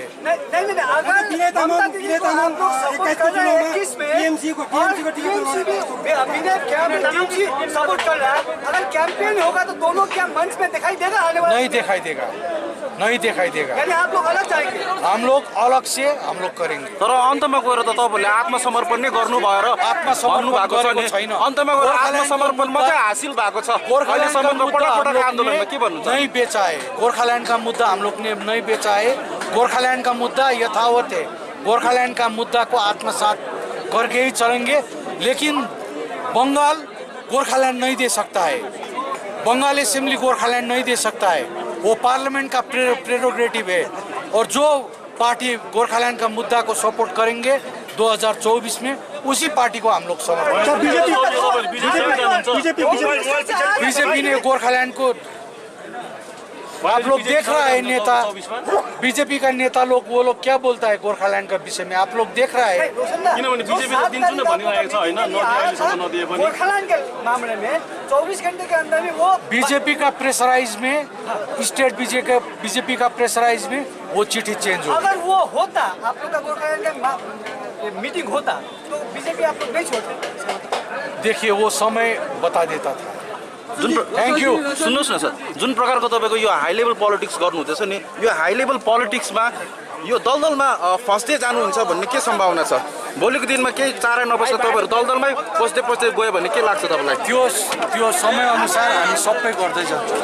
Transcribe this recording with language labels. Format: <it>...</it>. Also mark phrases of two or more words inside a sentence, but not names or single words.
<hi>नहीं, अगर ममता दीदी को आप लोग सपोर्ट कर रहे हैं किसमें? टीएमसी को सपोर्ट कर रहा है। अगर कैंपेन होगा तो दोनों क्या मंच में दिखाई देगा आने वाले? नहीं दिखाई देगा, नहीं दिखाई देगा। यानी आप लोग अलग जाएंगे? हम लोग अलग से हम लोग करेंगे।</hi> <ne>तर अन्तमा गएर त तपाईँले आत्मसमर्पण नै गर्नु भएर आत्मसमर्पण भन्नुभएको छ नि, छैन। अन्तमा गएर आत्मसमर्पण मात्रै हासिल भएको छ। अहिलेसम्मको पटक आन्दोलनमा के भन्नुहुन्छ?</ne> <hi>नहीं बेचा है गोरखालैंड का मुद्दा, हम लोग ने नहीं बेचा है। गोरखालैंड का मुद्दा यथावत है। गोरखालैंड का मुद्दा को आत्मसात करके ही चलेंगे। लेकिन बंगाल गोरखालैंड नहीं दे सकता है, बंगाल असेंबली गोरखालैंड नहीं दे सकता है। वो पार्लियामेंट का प्रेरोगेटिव है। और जो पार्टी गोरखालैंड का मुद्दा को सपोर्ट करेंगे 2024 में उसी पार्टी को हम लोग समर्थन। बीजेपी ने गोरखालैंड को, आप लोग देख रहा है नेता, बीजेपी का नेता लोग वो लोग क्या बोलता है गोरखालैंड का विषय में, आप लोग देख रहा है।</hi> <ne>किनभने बीजेपीले दिन्छु नै भनिरहेको छ हैन, नदिए अहिलेसम्म नदिए पनि।</ne> <hi>गोरखालैंड के मामले में 24 घंटे के अंदर में वो बीजेपी का प्रेशराइज में, स्टेट बीजेपी का प्रेशराइज में वो चिट्ठी चेंज हो। अगर वो होता, आप लोग का गोरखालैंड का मीटिंग होता तो बीजेपी आप लोग नहीं छोड़ते? देखिए वो समय बता देता था।</hi> <en>thank you.</en> <ne>सुन्नुहोस् न सर, जुन प्रकारको तपाईँको यो</ne> <en>high level politics</en> <ne>गर्नुहुँदैछ नि, यो</ne> <en>high level politics</en> <ne>यो दलदलमा फस्दै जानुहुन्छ भन्ने के सम्भावना छ? भोलिको दिनमा केही चारा नबस्दा तपाईँहरू दलदलमै पस्दै गयो भने के लाग्छ तपाईँलाई? त्यो समय अनुसार हामी सबै गर्दै जान्छौँ।</ne>